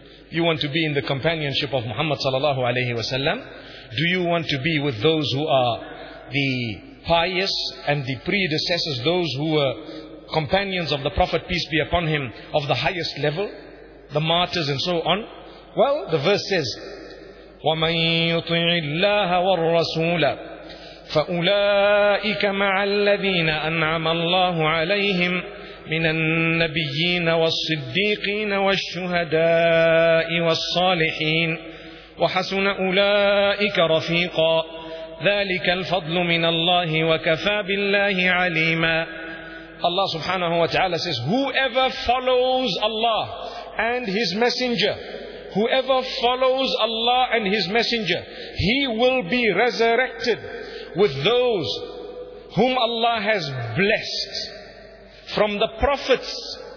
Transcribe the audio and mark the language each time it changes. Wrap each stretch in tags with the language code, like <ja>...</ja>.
<en>You want to be in the companionship of Muhammad sallallahu alayhi wa sallam? Do you want to be with those who are the pious and the predecessors, those who were companions of the Prophet, peace be upon him, of the highest level, the martyrs and so on? Well, the verse says,</en> <ar>وَمَنْ يُطِعِ اللَّهَ وَالرَّسُولَ فَأُولَٰئِكَ مَعَ الَّذِينَ أَنْعَمَ اللَّهُ عَلَيْهِمْ مِنَ النَّبِيِّينَ وَالصِّدِّيقِينَ وَالشُّهَدَاءِ وَالصَّالِحِينَ وَحَسُنَ أُولَٰئِكَ رَفِيقًا ذَلِكَ الْفَضْلُ مِنَ اللَّهِ وَكَفَى بِاللَّهِ عَلِيمًا.</ar> <en>Allah subhanahu wa ta'ala says, whoever follows Allah and His Messenger, whoever follows Allah and His Messenger, he will be resurrected with those whom Allah has blessed from the prophets.</en>